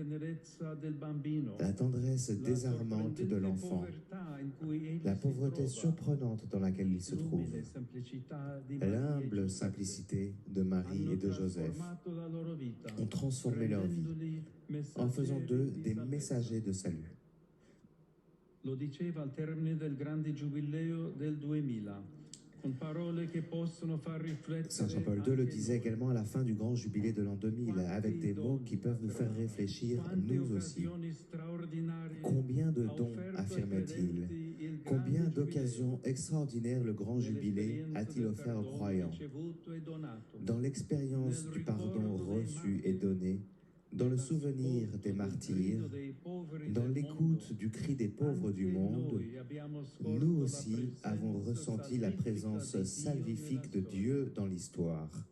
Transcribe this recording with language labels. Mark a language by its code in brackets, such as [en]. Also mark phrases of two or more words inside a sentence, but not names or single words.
[fr] la tendresse désarmante de l'enfant, la pauvreté surprenante dans laquelle il se trouve, l'humble simplicité de Marie et de Joseph ont transformé leur vie en faisant d'eux des messagers de salut. [it] Lo diceva al termine del grande giubileo del 2000, con parole che possono far riflettere. [fr] Saint Jean-Paul II le disait également à la fin du grand jubilé de l'an 2000, avec des mots qui peuvent nous faire réfléchir, nous aussi. Combien de dons, affirmait-il, combien d'occasions extraordinaires le grand jubilé a-t-il offert aux croyants, dans l'expérience du pardon reçu et donné, dans le souvenir des martyrs, dans l'écoute du cri des pauvres du monde, nous aussi avons ressenti la présence salvifique de Dieu dans l'histoire.